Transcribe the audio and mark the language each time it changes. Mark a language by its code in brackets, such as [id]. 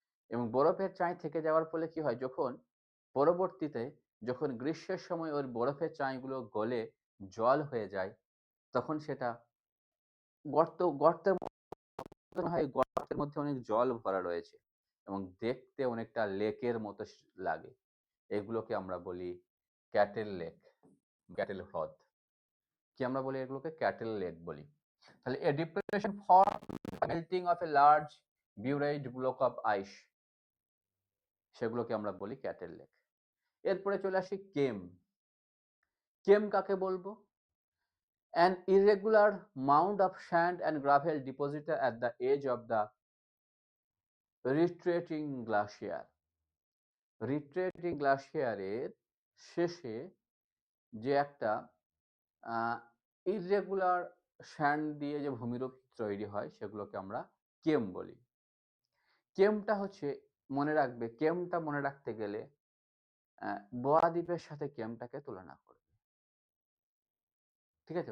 [bn] এবং বরফের চাঁই থেকে যাওয়ার ফলে কি হয়? পরবর্তীতে যখন গ্রীষ্মের সময় ওই বরফের চাঁইগুলো গলে জল হয়ে যায়, তখন সেটা গর্তের মনে হয়, গর্তের মধ্যে অনেক জল ভরা রয়েছে এবং দেখতে অনেকটা লেকের মতো লাগে। এগুলোকে আমরা বলি ক্যাটেল লেক, ক্যাটেল হ্রদ। কি আমরা বলি এগুলোকে? ক্যাটেল লেক বলি। [en] তাহলে a depression formed by melting of a large buried block of ice, [bn] সেগুলোকে আমরা বলি ক্যাটেল লেক। এরপরে চলে আসি কেম। কেম কাকে বলবো? [en] An irregular mound of sand and gravel deposited at the edge of the retreating glacier. [bn] retreating glacier এর শেষে যে একটা ইররেগুলার স্যান্ড দিয়ে যে ভূমিরূপ তৈরি হয়, সেগুলোকে আমরা কেম বলি। কেমটা হচ্ছে, মনে রাখবে, কেমটা মনে রাখতে গেলে বোয়া দ্বীপের সাথে কেমটাকে তুলনা করবে। ঠিক আছে?